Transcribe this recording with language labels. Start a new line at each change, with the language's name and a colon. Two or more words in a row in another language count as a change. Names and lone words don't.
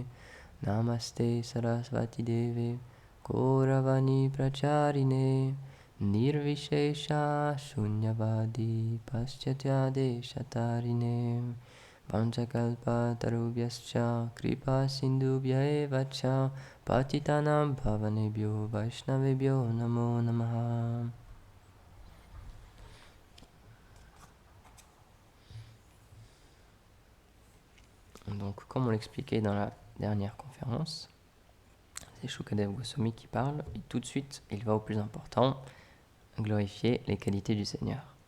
Sanskrit: नमस्ते सरस्वती देवे गौरवाणी प्रचारिणे निर्विशेष शून्यवादि पाश्चात्य देशतारिणे. पञ्चकल्प तरुभ्यश्च कृपा सिन्दुभ्य एव च पतितानां भावनेभ्यो वैष्णवेभ्यो नमो नमः.
French: Donc, comme on l'expliquait dans la dernière conférence, c'est Shukadev Goswami qui parle, et tout de suite, il va au plus important, glorifier les qualités du Seigneur.